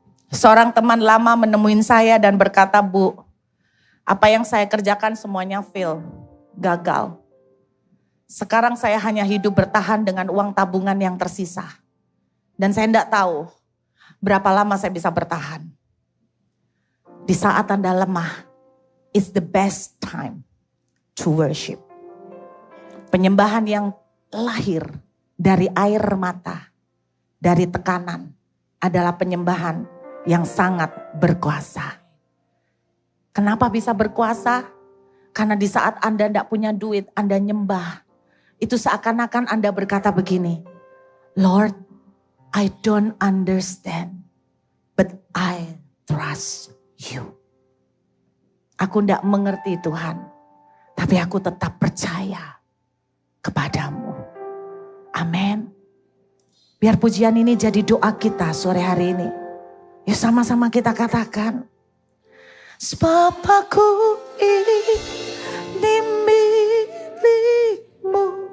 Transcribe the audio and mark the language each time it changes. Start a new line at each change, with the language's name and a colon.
Indonesian: Seorang teman lama menemuin saya dan berkata, Bu, apa yang saya kerjakan semuanya fail, gagal. Sekarang saya hanya hidup bertahan dengan uang tabungan yang tersisa. Dan saya tidak tahu berapa lama saya bisa bertahan. Di saat Anda lemah,
English: it's the best time to worship.
Indonesian: Penyembahan yang lahir dari air mata, dari tekanan, adalah penyembahan yang sangat berkuasa. Kenapa bisa berkuasa? Karena di saat Anda tidak punya duit, Anda nyembah. Itu seakan-akan Anda berkata begini,
English: Lord, I don't understand, but I trust you.
Indonesian: Aku tidak mengerti Tuhan, tapi aku tetap percaya kepadamu. Amin. Biar pujian ini jadi doa kita sore hari ini. Yuk sama-sama kita katakan. Sebab aku ini milikmu.